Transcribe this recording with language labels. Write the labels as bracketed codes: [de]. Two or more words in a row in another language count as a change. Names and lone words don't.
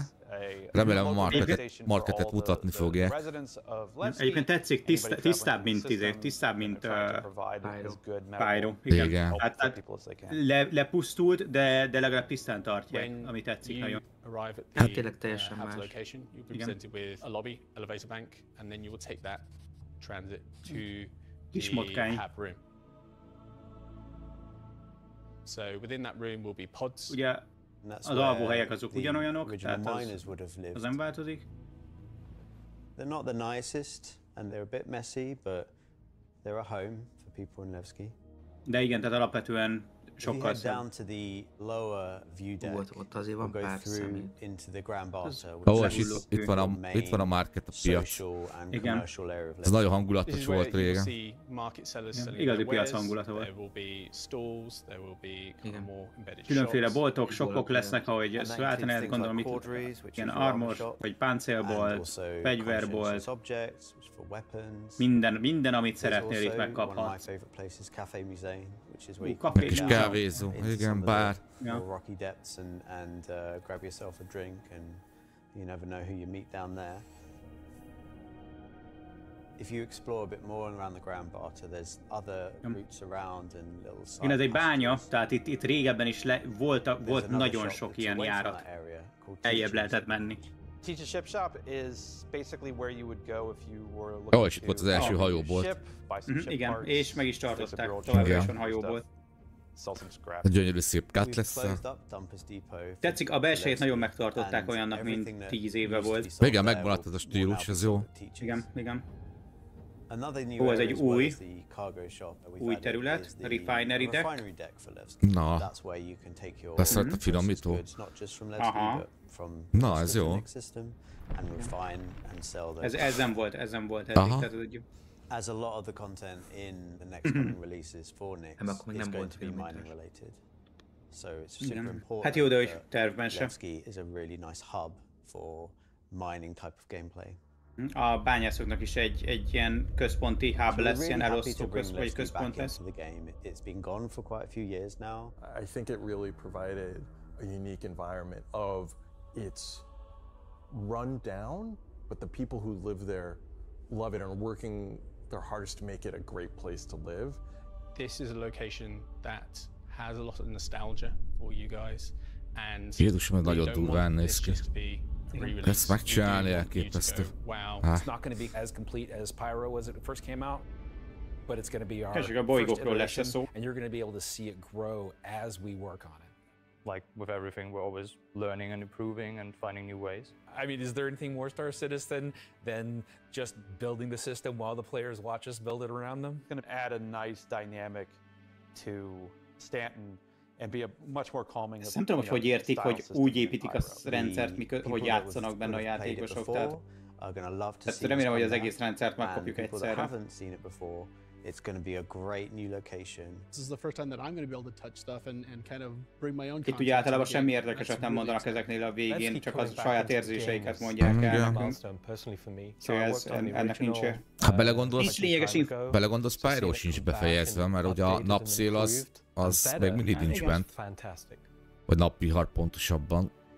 [hu] Remélem a marketet mutatni fogják. Egyébként tetszik, tisztább, mint Pyro. Igen. Hát, lepusztult, de legalább tisztán tartják, ami tetszik nagyon. Hát tényleg teljesen más. [en] A lobby, elevator bank, and then you will take that transit to the hab room. So within that room will be pods. [hu] Ugye az alvóhelyek azok ugyanolyanok, tehát az nem változik. [en] They're not the nicest and they're a bit messy, but they're a home for people in Nevsky. [hu] De igen, tehát alapvetően sokkal [en] down to the lower view deck. [hu] Ott azért van pár személy. [en] Into the Grand Barter. [hu] Ó, és itt van a market, a piac. Igen. Ez nagyon hangulatos volt régen. Igazi piac hangulata volt. Különféle boltok, shopok lesznek, ahogy váltani lehet, gondolom itt ilyen armor, vagy páncélbolt, fegyverbolt, minden, amit szeretnél itt megkaphatsz. Kis kávézó, igen, bár. [en] Rocky depths and grab yourself a drink and you never know who you meet down there. If you explore a bit more around the Grand Barter, there's other routes around and little side. [hu] Igen, ez egy bánya, tehát itt régebben is volt nagyon sok ilyen járat. Eljebb lehetett menni. [en] Teach a ship shop is basically where you would go if you were looking [hu] és itt volt az első hajóból. Igen, és meg is tartották, továbbra is van hajóból. A gyönyörű szép Cutlass-szel. Tetszik, a belsejét nagyon megtartották olyannak, mint 10 éve volt. Igen, megmaradt ez a stílus, ez jó. Igen, igen. Ó, ez egy új terület, a Refinery Deck. Na, lesz a finomító. Aha. Na, ez jó. Ez nem volt eddig. [en] As a lot of the content in the next coming releases for Nix is going to be mining related. So it's super important. [hu] Hát jó, de hogy tervben sem. [en] Levski is a really nice hub for mining type of gameplay. [hu] A bányászoknak is egy ilyen központi hub lesz, ilyen elosztó központ lesz. [en] It's been gone for quite a few years now. I think it really provided a unique environment of it's run down, but the people who live there love it and are working their hardest to make it a great place to live. This is a location that has a lot of nostalgia for you guys, and [hu] Jézusom, nagyon durván néz ki. Ezt megcsinálni elképesztő. [en] Wow, it's not going to be as complete as Pyro was when it first came out, but it's going to be our first iteration, and you're going to be able to see it grow as we work on it. Like with everything, we're always learning and improving and finding new ways. I mean, is there anything more Star Citizen than just building the system while the players watch us build it around them? It's going to add a nice dynamic to Stanton and be a much more calming. [hu] Nem tudom, hogy értik, hogy úgy építik a rendszert, hogy játszanak benne a játékosok. Tehát remélem, hogy az egész rendszert megkapjuk egyszerre. [en] It's going to be a great new location. This is the first time that I'm going to be able to touch stuff and kind of bring my own. [hu] Itt ugye általában semmi érdekeset nem mondanak ezeknél a végén, csak az saját érzéseiket mondják el nekünk. Szóval ennek nincs. Ha belegondolsz, Pyro sincs befejezve, mert ugye a napszél az még mindig nincs bent. Vagy napvihar pontosabban.